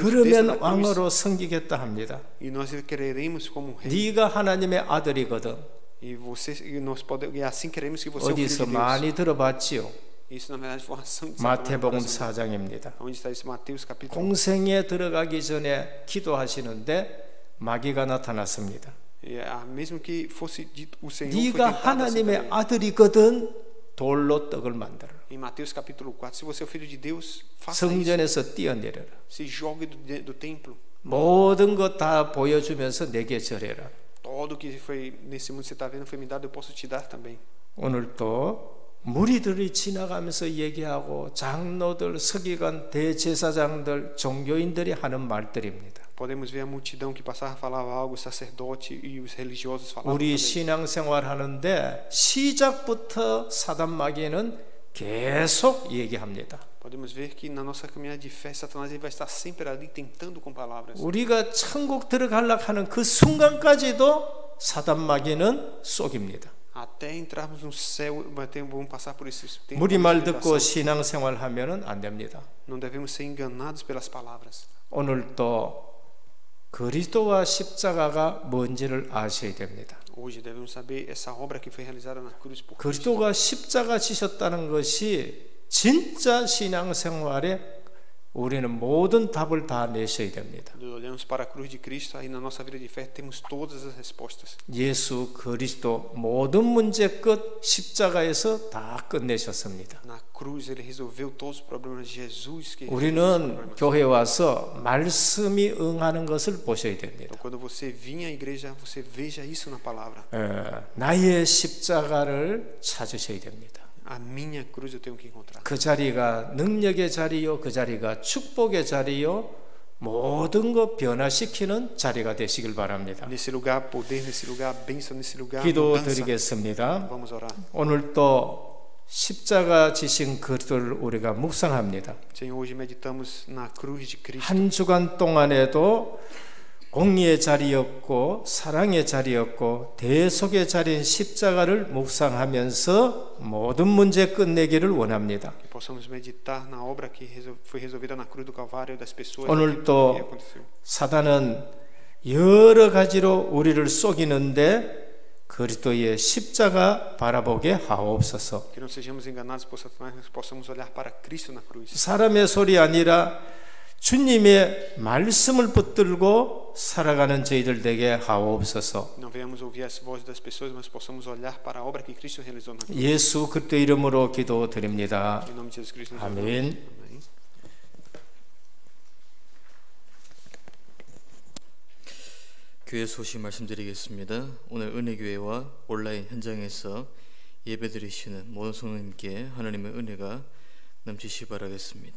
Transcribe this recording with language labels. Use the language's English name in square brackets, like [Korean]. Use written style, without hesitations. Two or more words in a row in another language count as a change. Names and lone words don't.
[Korean] 그러면 왕으로 섬기겠다 합니다. [Portuguese] E nós quereremos como rei. [Korean] 네가 하나님의 아들이거든. [Portuguese] E assim queremos que você é o filho de [Korean] 어디서 [Portuguese] Deus. [Korean] 많이 들어봤지요? [Portuguese] Isso na verdade foi uma ação de [Korean] 마태복음 [Portuguese] Satanás. [Korean] 4장입니다. [Portuguese] Onde está isso? Mateus capítulo. [Korean] 공생에 들어가기 전에 기도하시는데 마귀가 나타났습니다. [Portuguese] Mesmo que fosse dito o Senhor [Korean] 네가 [Portuguese] foi tentado assim [Korean] 하나님의 [Portuguese] também. [Korean] 아들이거든 돌로 떡을 만들어라. [Portuguese] Em Mateus capítulo 4, se você é o filho de Deus, faça isso. [Korean] 성전에서 뛰어내려라. [Portuguese] Se jogue do templo. [Korean] 모든 것 다 보여주면서 내게 절해라. [Portuguese] Tudo que foi nesse mundo você está vendo foi me dado, eu posso te dar também. [Korean] 오늘도 무리들이 지나가면서 얘기하고 장로들, 서기관, 대제사장들, 종교인들이 하는 말들입니다. [Portuguese] Podemos ver a multidão que passava falava algo, o sacerdote e os religiosos falavam. [Korean] 우리 [Portuguese] também. [Korean] 신앙생활 하는데 시작부터 사단 마귀는 계속 얘기합니다. [Portuguese] Podemos ver que na nossa caminhada de fé, Satanás ele vai estar sempre ali tentando com palavras. [Korean] 우리가 천국 들어가려고 하는 그 순간까지도 사단 마귀는 속입니다. [Portuguese] Até entrarmos no céu, vamos passar por esse tempo. [Korean] 무리 말 듣고 신앙생활 하면은 안 됩니다. [Portuguese] Não devemos ser enganados pelas palavras. [Korean] 오늘도 그리스도와 십자가가 뭔지를 아셔야 됩니다. [Portuguese] Hoje devemos saber essa obra que foi realizada na cruz por Cristo. [Korean] 그리스도가 십자가 지셨다는 것이 진짜 신앙생활에 우리는 모든 답을 다 내셔야 됩니다. [Portuguese] Olhamos para a cruz de Cristo, aí na nossa vida de fé temos todas as respostas. [Korean] 예수 그리스도 모든 문제 끝 십자가에서 다 끝내셨습니다. [Portuguese] Na cruz ele resolveu todos os problemas de Jesus que [Korean] 우리는 교회 와서 말씀이 응하는 것을 보셔야 됩니다. [Portuguese] Então, quando você vinha à igreja, você veja isso na palavra. [Korean] 나의 십자가를 찾으셔야 됩니다. [Portuguese] A minha cruz eu tenho que encontrar. [Korean] 그 자리가 능력의 자리요, 그 자리가 축복의 자리요, 모든 것 변화시키는 자리가 되시길 바랍니다. [Portuguese] Nesse lugar poder, nesse lugar bênção, nesse lugar [Korean] 기도 [Portuguese] mudança. [Korean] 드리겠습니다. [Portuguese] Vamos orar. [Korean] 오늘 또 십자가 지신 그리스도를 우리가 묵상합니다. [Portuguese] Senhor, hoje meditamos na cruz de Cristo. [Korean] 한 주간 동안에도 공의의 자리였고 사랑의 자리였고 대속의 자리인 십자가를 묵상하면서 모든 문제 끝내기를 원합니다. [Portuguese] Que possamos meditar na obra que foi resolvida na cruz do Calvário das pessoas. [Korean] 오늘 [Portuguese] que [Korean] 또 [Portuguese] aconteceu. [Korean] 사단은 여러 가지로 우리를 속이는데 그리스도의 십자가 바라보게 하옵소서. [Portuguese] Que não sejamos enganados por Satanás, mas possamos olhar para Cristo na cruz. [Korean] 사람의 소리 아니라 주님의 말씀을 붙들고 살아가는 저희들 되게 하옵소서. [Portuguese] Não venhamos ouvir as vozes das pessoas, mas possamos olhar para a obra que Cristo realizou na cruz. [Korean] 예수 그리스도 이름으로 기도드립니다. [Portuguese] Em nome de Jesus Cristo. [Korean] 아멘. [Portuguese] Amém. [Korean] 교회 소식 말씀드리겠습니다. 오늘 은혜교회와 온라인 현장에서 예배드리시는 모든 성도님께 하나님의 은혜가 넘치시 바라겠습니다.